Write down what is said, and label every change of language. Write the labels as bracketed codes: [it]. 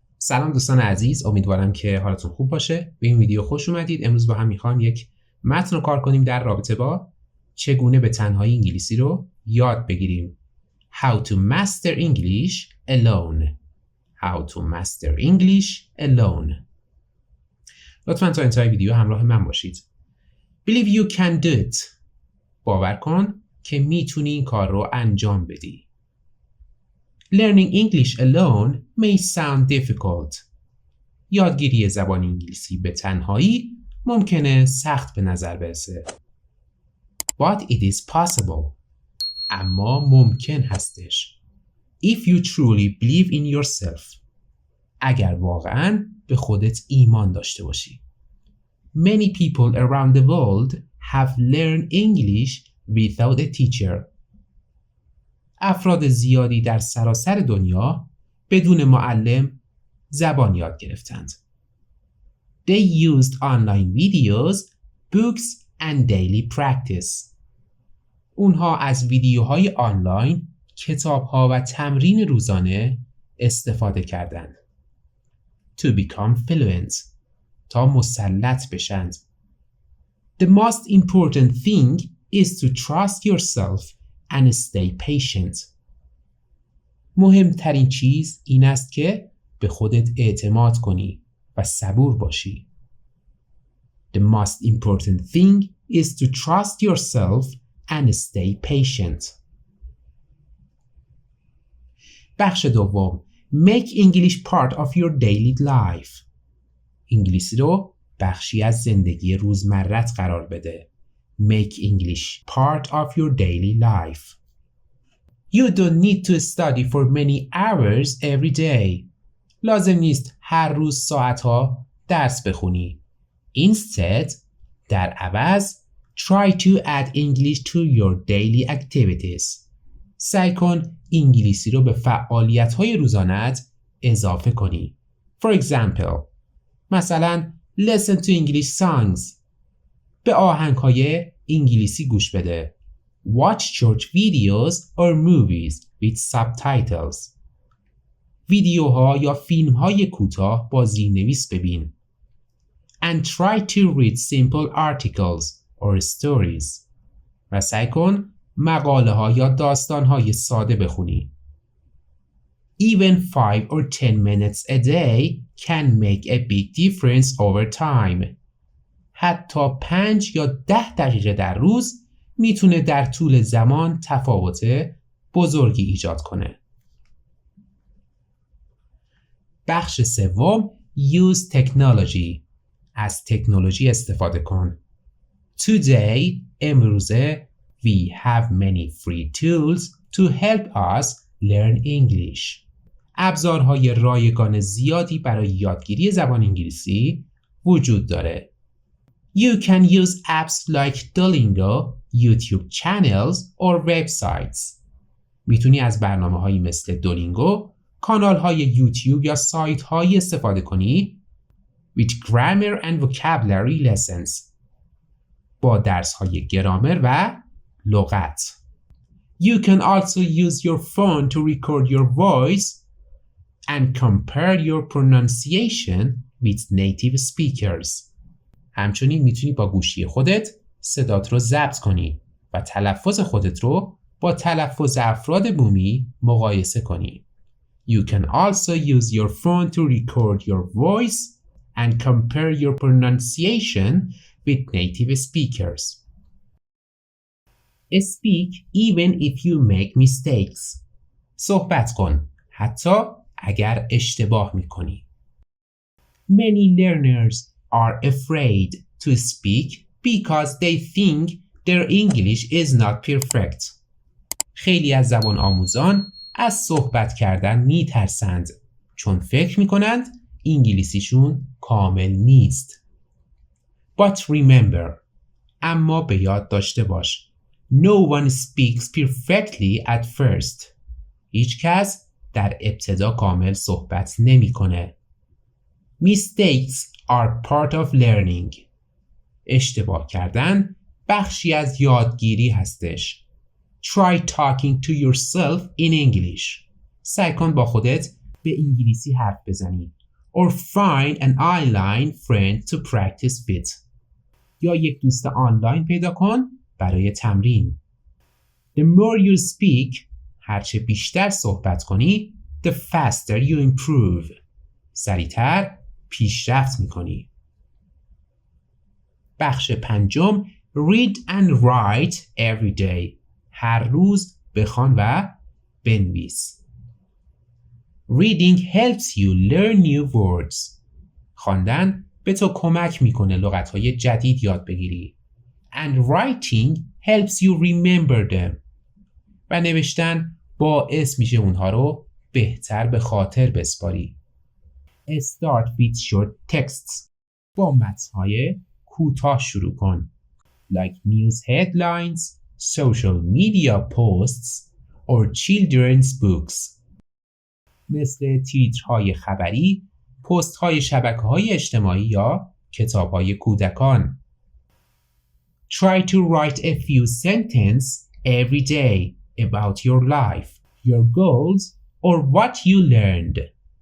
[fa] سلام دوستان عزیز، امیدوارم که حالتون خوب باشه. به این ویدیو خوش اومدید. امروز با هم میخوایم یک متن رو کار کنیم در رابطه با چگونه به تنهایی انگلیسی رو یاد بگیریم. [en] How to master English alone. How to master English alone. [fa] لطفاً تا انتهای ویدیو همراه من باشید. [en] Believe you can do it. [fa] باور کن که میتونی این کار رو انجام بدی. [en] Learning English alone may sound difficult. [fa] یادگیری زبان انگلیسی به تنهایی ممکنه سخت به نظر برسه. [en] But it is possible. [fa] اما ممکن هستش. [en] If you truly believe in yourself. [fa] اگر واقعاً به خودت ایمان داشته باشی. [en] Many people around the world have learned English without a teacher. [fa] افراد زیادی در سراسر دنیا بدون معلم زبان یاد گرفتند. [en] They used online videos, books and daily practice. [fa] اونها از ویدیوهای آنلاین، کتاب‌ها و تمرین روزانه استفاده کردند. [en] To become fluent. [fa] تا مسلط بشند. [en] The most important thing is to trust yourself and stay patient. [fa] مهمترین چیز این است که به خودت اعتماد کنی و صبور باشی. [en] The most important thing is to trust yourself and stay patient. [fa] بخش دوم. [en] Make English part of your daily life. [fa] انگلیسی رو بخشی از زندگی روزمرت قرار بده. [en] Make English part of your daily life. You don't need to study for many hours every day. [fa] لازم نیست هر روز ساعتها درس بخونی. [en] Instead, [fa] در عوض, [en] try to add English to your daily activities. [fa] سعی کن انگلیسی رو به فعالیت‌های روزانه‌ات اضافه کنی. [en] For example, [fa] مثلا [en] listen to English songs. [fa] به آهنگ‌های انگلیسی گوش بده. [en] Watch short videos or movies with subtitles. [fa] ویدیوها یا فیلم‌های کوتاه با زیرنویس ببین. [en] And try to read simple articles or stories. [fa] و سعی کن مقاله‌ها یا داستان‌های ساده بخونی. [en] Even 5 or 10 minutes a day can make a big difference over time. [fa] حتی 5 یا 10 دقیقه در روز میتونه در طول زمان تفاوت بزرگی ایجاد کنه. بخش سوم. [en] Use technology. [fa] از تکنولوژی استفاده کن. [en] Today, [fa] امروزه, [en] we have many free tools to help us learn English. [fa] ابزارهای رایگان زیادی برای یادگیری زبان انگلیسی وجود داره. [en] You can use apps like Duolingo, YouTube channels or websites. [fa] میتونی از برنامه‌هایی مثل دولینگو، کانال‌های یوتیوب یا سایت‌هایی استفاده کنی [en] with grammar and vocabulary lessons. [fa] با درس‌های گرامر و لغت. [en] You can also use your phone to record your voice and compare your pronunciation with native speakers. [fa] همچنین میتونی با گوشی خودت صدات رو ضبط کنی و تلفظ خودت رو با تلفظ افراد بومی مقایسه کنی. [en] You can also use your phone to record your voice and compare your pronunciation with native speakers. Speak even if you make mistakes. [fa] صحبت کن حتی اگر اشتباه میکنی. [en] Many learners are afraid to speak because they think their English is not perfect. [fa] خیلی از زبان آموزان از صحبت کردن میترسند چون فکر میکنند انگلیسیشون کامل نیست. [en] But remember, [fa] اما به یاد داشته باش, [en] no one speaks perfectly at first. [fa] هیچ کس در ابتدا کامل صحبت نمیکنه. [en] Mistakes are part of learning. [fa] اشتباه کردن بخشی از یادگیری هستش. [en] Try talking to yourself in English. [fa] سعی کن با خودت به انگلیسی حرف بزنی. [en] or find an online friend to practice with. [fa] یا یک دوست آنلاین پیدا کن برای تمرین. [en] The more you speak, [fa] هرچه بیشتر صحبت کنی, [en] the faster you improve. [fa] سریعتر پیشرفت میکنی. بخش پنجم [en] read and write every day. [fa] هر روز بخوان و بنویس. [en] Reading helps you learn new words. [fa] خواندن به تو کمک میکنه لغت‌های جدید یاد بگیری. [en] And writing helps you remember them. [fa] و نوشتن باعث میشه اونها رو بهتر به خاطر بسپاری. [en] Start with short texts. [fa] با متن‌های کوتاه شروع کن. [en] Like news headlines, social media posts, or children's books. [fa] مثل تیترهای خبری، پست‌های شبکه‌های اجتماعی یا کتاب‌های کودکان. [en] Try to write a few sentences every day about your life, your goals, or what you learned.